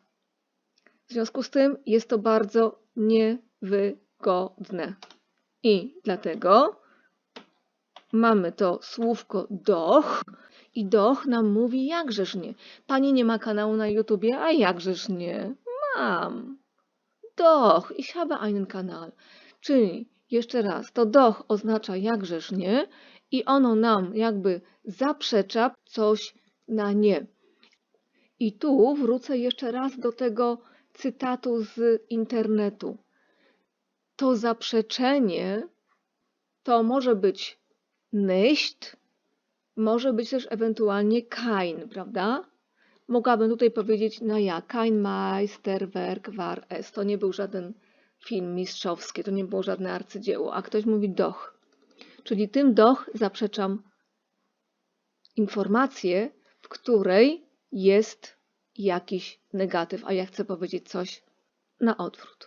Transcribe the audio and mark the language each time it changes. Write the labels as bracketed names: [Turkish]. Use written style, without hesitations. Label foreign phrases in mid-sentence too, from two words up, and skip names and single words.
[Polish] W związku z tym jest to bardzo niewygodne. I dlatego mamy to słówko doch i doch nam mówi jakżeż nie. Pani nie ma kanału na YouTubie, a jakżeż nie? Mam. [German] Doch, ich habe einen Kanal. [Polish] Czyli, jeszcze raz, to doch oznacza jakżeż nie i ono nam jakby zaprzecza coś na nie. I tu wrócę jeszcze raz do tego cytatu z internetu. To zaprzeczenie to może być nicht, może być też ewentualnie kein, prawda? Mogłabym tutaj powiedzieć, no [German] ja, kein Meisterwerk war es. [Polish] To nie był żaden film mistrzowski, to nie było żadne arcydzieło, a ktoś mówi doch. Czyli tym doch zaprzeczam informację, w której jest jakiś negatyw, a ja chcę powiedzieć coś na odwrót.